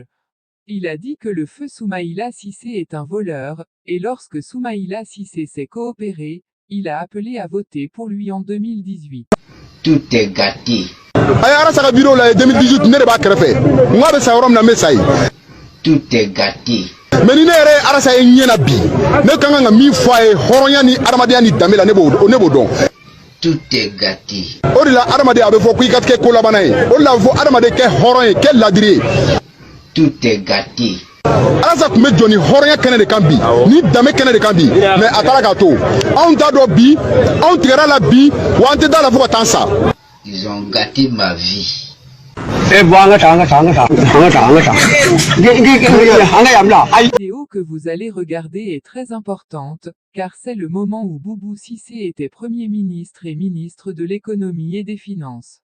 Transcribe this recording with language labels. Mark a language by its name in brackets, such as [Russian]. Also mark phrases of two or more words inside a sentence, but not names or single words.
[French] Il a dit que le feu Soumaïla Cissé est un voleur, et lorsque Soumaïla Cissé s'est coopéré, il a appelé à voter pour lui en 2018. Tout est gâté. Tout est gâté. [Bambara] Mais ni ne yɛrɛ arasa ye ɲɛna bi ne ka kan ka min fɔ a ye hɔrɔnya ni adamadenya ni danbe la ne b'o dɔn. [French] Tout est gâté. [Bambara] O de la adamaden a bɛ fɔ ko i ka kɛ ko labanna ye o de la a bɛ fɔ adamaden kɛ hɔrɔn ye kɛ ladiri ye. [French] Tout est gâté. [Bambara] Arasa tun bɛ jɔ ni hɔrɔnya kɛnɛ de kan bi ni danbe kɛnɛ de kan bi mais a taara k'a to anw t'a dɔn bi anw tigɛra la bi wa an tɛ da la fo ka taa sa. [French] Ils ont gâté ma vie. La vidéo que vous allez regarder est très importante, car c'est le moment où Boubou Cissé était Premier ministre et ministre de l'économie et des finances.